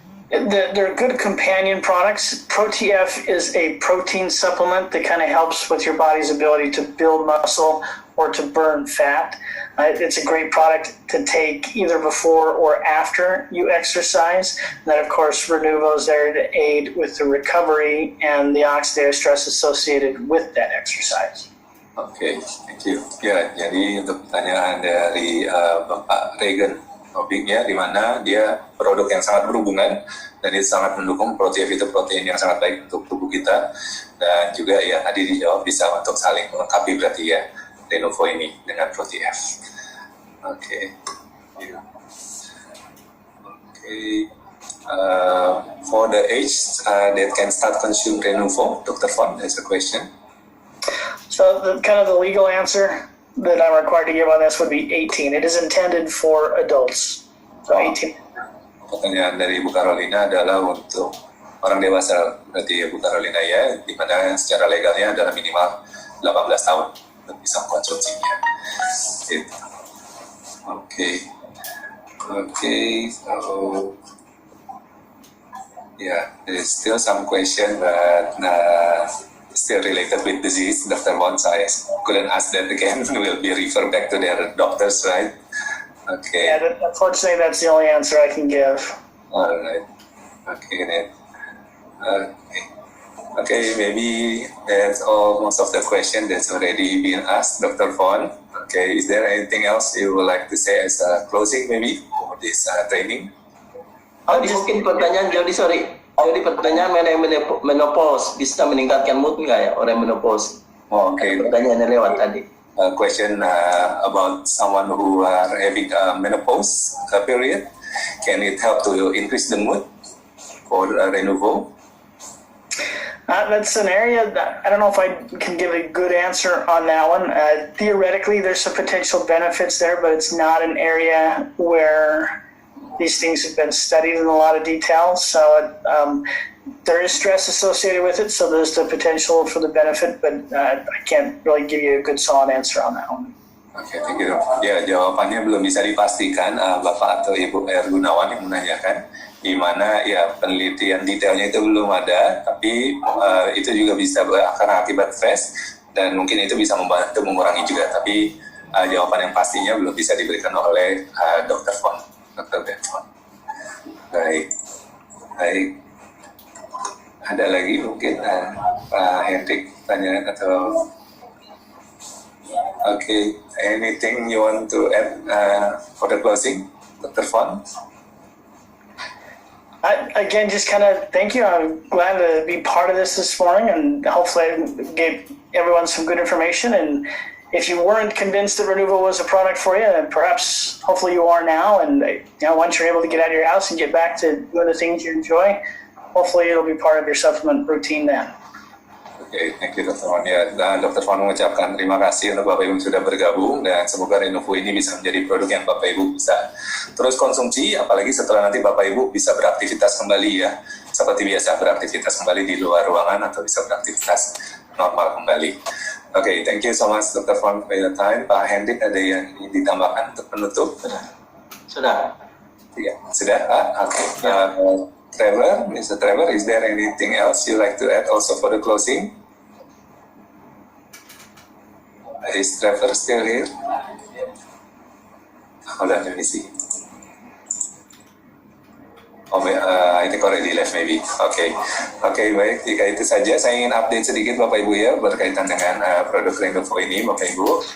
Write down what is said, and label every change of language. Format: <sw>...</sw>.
<en>They're good companion products. ProTF is a protein supplement that kind of helps with your body's ability to build muscle or to burn fat. It's a great product to take either before or after you exercise. And then, of course, Renuvo is there to aid with the recovery and the oxidative stress associated with that exercise. Okay, thank you.</en> <id>Ya, jadi untuk pertanyaan dari Bapak Regan, topiknya di mana dia produk yang sangat berhubungan dan itu sangat mendukung. ProTF itu protein yang sangat baik untuk tubuh kita, dan juga ya tadi dijawab bisa untuk saling melengkapi berarti ya Renuvo ini dengan ProTF.</id> <en>Okay. Yeah. Okay. For the age that can start consume Renuvo, Dr. Von, there's a question. So the legal answer that I'm required to give on this would be 18. It is intended for adults. So 18.</en> <id>Pertanyaan dari Bu Carolina adalah untuk orang dewasa, berarti ya Bu Carolina ya, di mana secara legalnya adalah minimal 18 tahun untuk bisa mengkonsumsinya. Gitu.</id> <en>Okay, so yeah, there's still some question, but still related with disease, Dr. Von, so I couldn't ask that again. We'll be referred back to their doctors, right? Okay. Yeah, unfortunately, that's the only answer I can give. All right. Okay, then. Okay, maybe that's all. Most of the question that's already been asked, Dr. Von. Okay, is there anything else you would like to say as a closing, maybe, for this training?</en> <id>Mungkin pertanyaan Jody, pertanyaan mengenai menopause bisa meningkatkan mood nggak ya orang menopause?</id> <en>Oh, okay.</en> <id>Pertanyaannya lewat tadi.</id> <en>Question about someone who are having a menopause period. Can it help to increase the mood for Renuvo? That's an area that I don't know if I can give a good answer on that one. Theoretically, there's some potential benefits there, but it's not an area where these things have been studied in a lot of detail. So there is stress associated with it, so there's the potential for the benefit, but I can't really give you a good solid answer on that one. Oke, thank you.</en> <id>Ya, jawabannya belum bisa dipastikan, Bapak atau Ibu Gunawan yang menanyakan, di mana ya penelitian detailnya itu belum ada, tapi itu juga bisa karena akibat stres dan mungkin itu bisa membantu mengurangi juga, tapi jawaban yang pastinya belum bisa diberikan oleh Dr. Fon, Dr. Benfon. Baik. Ada lagi mungkin Pak Hendrik tanya atau</id> <en>okay, anything you want to add for the closing, Dr. Fon? Again, just kind of thank you. I'm glad to be part of this morning, and hopefully I gave everyone some good information. And if you weren't convinced that Renuvo was a product for you, then perhaps, hopefully you are now. And once you're able to get out of your house and get back to doing the things you enjoy, hopefully it'll be part of your supplement routine then. Oke, thank you Dr. Fon. Ya, Dr.</en> <id>Fon mengucapkan terima kasih untuk Bapak Ibu yang sudah bergabung dan semoga Renuvo ini bisa menjadi produk yang Bapak Ibu bisa terus konsumsi, apalagi setelah nanti Bapak Ibu bisa beraktivitas kembali ya, seperti biasa beraktivitas kembali di luar ruangan atau bisa beraktivitas normal kembali.</id> <en>Oke, thank you so much Dr. Fon for your time.</en> <id>Pak Hendrik ada yang ingin ditambahkan untuk penutup? Sudah. Ya, sudah Pak? Oke. Trevor, Mr.</id> <en>Trevor, is there anything else you like to add also for the closing? Is Trevor still here? Hold on, let me see. Oh, I think already left maybe.</en> <id>Okay, baik. Jika itu saja, saya ingin update sedikit Bapak Ibu ya berkaitan dengan produk Renuvo ini, Bapak Ibu.</id>